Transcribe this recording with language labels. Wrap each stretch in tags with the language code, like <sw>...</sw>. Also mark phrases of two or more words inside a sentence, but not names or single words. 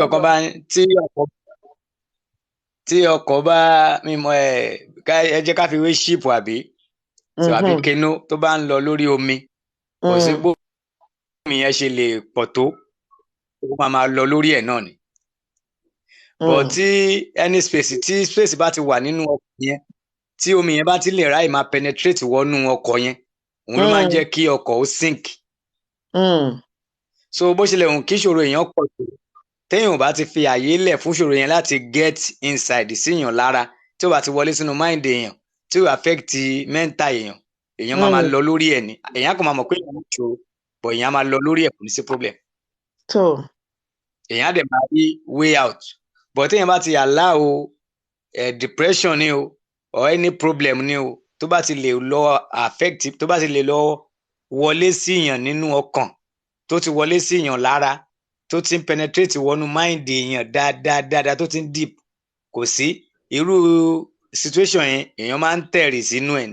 <yo>tí nǹkan kan bá tí ọkọ̀ bá mímọ ẹ jẹ́ ká fi wé ṣíìpù àbí àbí kenú tó bá ń lọ lórí omi kò sí bó omi yẹn ṣe lè pọ̀ tó ó máa lọ lórí ẹ̀ náà ni. But tí</yo> <en>any space</en> <yo>bá ti wà nínú ọkọ̀ yẹn tí omi yẹn bá ti lè ráì máa penetrate wọnú ọkọ̀ yẹn òun ló máa ń jẹ́ kí ọkọ̀ ó sink. So bó ṣe lè hùn kí ìṣòro èèyàn pọ̀ tó téèyàn ò bá ti fi àyè lẹ̀ fún ìṣòro yẹn láti</yo> <en>get inside</en> <yo>síyàn lára tí ó bá ti wọlé sínú mind èèyàn tí ó</yo> <en>affect mental</en> <yo>èèyàn máa lọ lórí ẹ̀ ni èèyàn kò máa mọ̀ pé èèyàn ń ṣòro but èèyàn máa lọ lórí ẹ̀ kò ní sí problem. èèyàn á dẹ̀ máa rí</yo> <en>way out</en> <yo>but téèyàn bá ti</yo> <en>allow depression</en> <yo>ni o</yo> <en>or any problem</en> <yo>ni o tó bá ti lè lọ affect tó bá ti lè lọ wọlé síyàn nínú ọkàn tó ti wọlé síyàn lára tó ti ń penetrate wọnú mind èèyàn dáadáa tó ti ń deep kò sí irú situation yẹn èèyàn máa ń tẹ̀rì sínú ẹ̀.</yo>